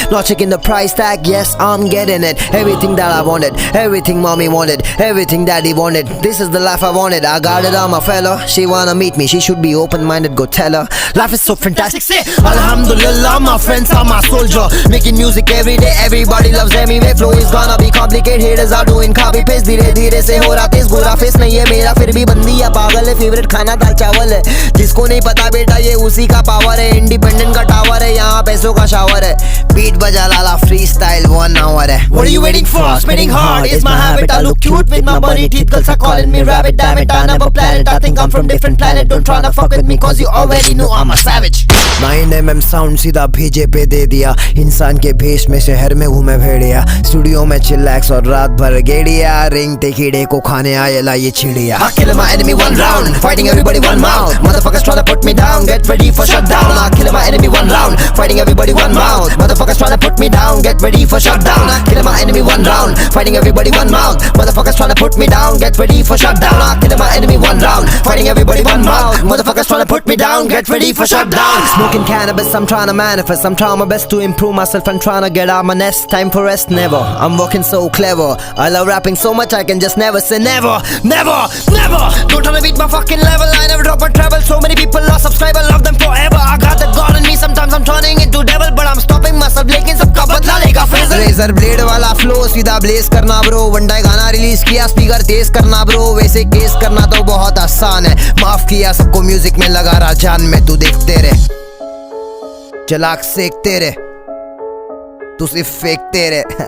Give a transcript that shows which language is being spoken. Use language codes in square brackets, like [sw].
[en] Not checking the price tag, yes I'm getting it. Everything that I wanted, everything mommy wanted, everything daddy wanted. This is the life I wanted, I got it on my fella. She wanna meet me, she should be open-minded, go tell her. Life is so fantastic, say Alhamdulillah, my friends are my soldier. Making music every day, everybody loves anyway. Flow is gonna be complicated, haters are doing copy paste. [hi] धीरे धीरे से हो रहा तेज, गोरा face नहीं है मेरा फिर भी बंदी है पागल है। फेवरेट खाना दाल चावल है, जिसको नहीं पता बेटा ये उसी का पावर है। इंडिपेंडेंट का टावर है, यहाँ पैसों का शावर है। बीट बजा लाला फ्री स्टाइल [en] 1 hour [hi] है। [en] What are you waiting for? Spinning hard is my habit. I look cute with my bunny teeth, girls are calling me rabbit. Damn it, I never planned it. I think I'm from different planet. Don't tryna fuck with me cause you already know I'm a savage. [hi] 9mm sound सीधा भेजे पे दे दिया, इंसान के भेष में शहर में घूमे भेड़िया। स्टूडियो में चिल्लैक्स और रात भर गेड़िया, रेंगते कीड़े को खाने आए ला ये चिड़िया। [en] I kill my enemy one round, fighting everybody one mouth. Motherfuckers tryna put me down, get ready for shutdown. I kill my enemy one round, fighting everybody one mouth. Motherfuckers tryna put me down, get ready for shutdown. I kill my enemy one round, fighting everybody one mouth. Motherfuckers tryna put me down, get ready for shutdown. I kill my enemy one round, fighting everybody one mouth. Motherfuckers tryna put me down, get ready for shutdown. Smoking cannabis, I'm tryna manifest. I'm trying my best to improve myself and tryna get out my nest. Time for rest, never. I'm working so clever. I love rapping so much I can just never say never, never, never. Don't try to beat my fucking level. I never drop a treble. So many people lost subscriber, love them forever. I got that God in me. Sometimes I'm turning into devil, but I'm stopping myself. [hi] लेकिन सबका बदला लेगा phasor. Razor blade वाला flow सीधा bless करना bro. One day गाना release किया, speaker तेज करना ब्रो. वैसे केस करना तो बहुत आसान है. माफ किया सबको, म्यूजिक में लगा रहा जान में. तू देखते रहे, चलाक सेकते रहे, तू सिर्फ फेंकते रहे.